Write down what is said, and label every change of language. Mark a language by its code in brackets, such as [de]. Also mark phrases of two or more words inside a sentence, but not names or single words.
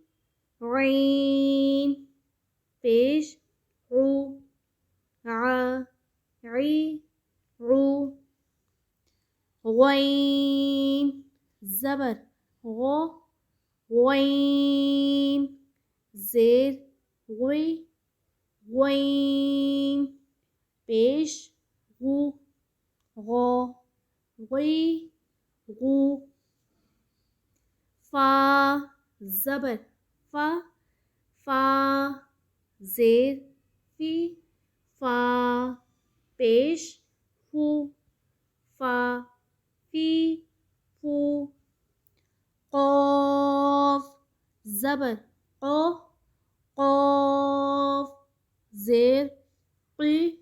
[ur] عین پیش عو عی عو غین زبر غین زیر غی غین پیش غو غو غی غو فا زبر فا زیر فی فا پیش فو فا فی فو قاف زبر قاف زیر قی